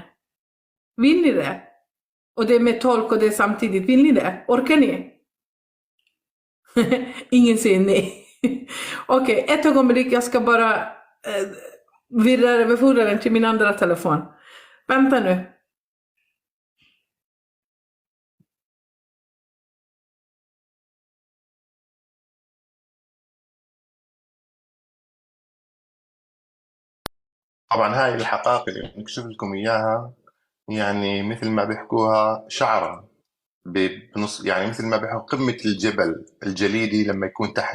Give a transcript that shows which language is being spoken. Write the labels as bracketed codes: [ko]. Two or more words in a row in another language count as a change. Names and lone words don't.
[sv] Vill ni det? Och det är med tolk och det är samtidigt. Vill ni det? Orkar ni? Ingen säger nej. Okej, ett ögonblick. Jag ska bara vidarebefordra den till min andra telefon. Vänta nu. [ar] طبعا هاي الحقائق اللي نكشف لكم اياها يعني مثل ما بيحكوها شعرة بنص، يعني مثل ما بيحكوا قمة الجبل الجليدي لما يكون تحت.